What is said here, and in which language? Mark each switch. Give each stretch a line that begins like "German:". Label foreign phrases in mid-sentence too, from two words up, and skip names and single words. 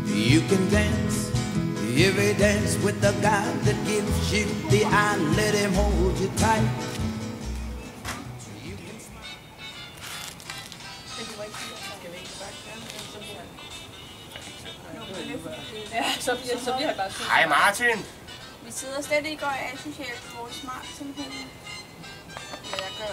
English: You can dance every dance with the guy that gives you the eye. Let him hold you tight.
Danish: Hej Martin! Vi sidder slet ikke og er asocialt på vores smart telefon. Ja, jeg gør.